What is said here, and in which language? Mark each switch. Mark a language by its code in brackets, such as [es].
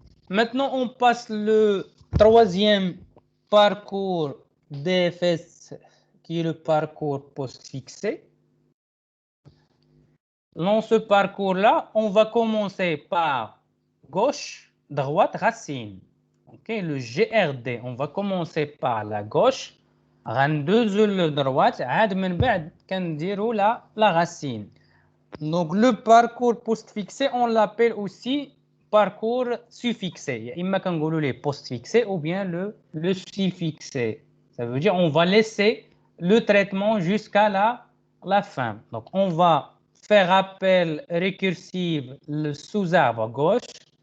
[fr] Maintenant, on passe le troisième parcours DFS, qui est le parcours post-fixé. Dans ce parcours-là, on va commencer par gauche, droite, racine. Okay, le GRD, on va commencer par la gauche. [ar] غندوزو le droite. عاد من بعد كنديرو la racine. [fr] Donc le parcours post-fixé, on l'appelle aussi parcours suffixé. [ar] إما كنقولوا [fr] les post-fixé ou bien le suffixé. Ça veut dire on va laisser le traitement jusqu'à la fin. Donc on va faire appel récursif le sous-arbre gauche.